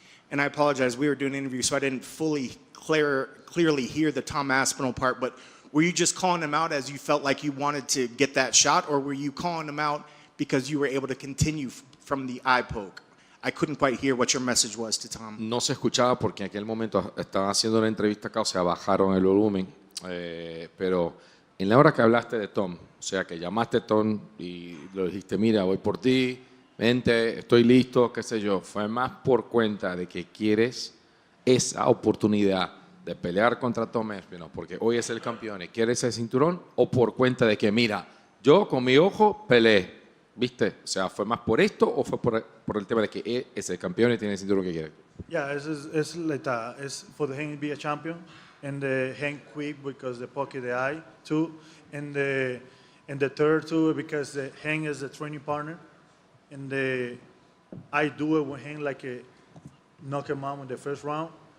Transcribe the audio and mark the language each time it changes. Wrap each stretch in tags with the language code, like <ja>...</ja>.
<en>And I apologize, we were doing an interview, so I didn't fully clearly hear the Tom Aspinall part, but were you just calling him out as you felt like you wanted to get that shot, or were you calling him out because you were able to continue from the eye poke? I couldn't quite hear what your message was to Tom.</en> <es>No se escuchaba porque en aquel momento estaban haciendo una entrevista acá, o sea, bajaron el volumen. Pero en la hora que hablaste de Tom, o sea, que llamaste a Tom y lo dijiste, mira, voy por ti, vente, estoy listo, qué sé yo, fue más por cuenta de que quieres esa oportunidad de pelear contra Tom Aspinall, porque hoy es el campeón y quieres ese cinturón, o por cuenta de que, mira, yo con mi ojo peleé, ¿viste? O sea, ¿fue más por esto o fue por el tema de que él es el campeón y tiene el cinturón que quiere?</es> <en>Yeah, it's like that. It's for the hand to be a champion, and the hand quick because the pocket the eye too, and the third too because the hand is the training partner, and I do it with him like a knock him out in the first round.</en>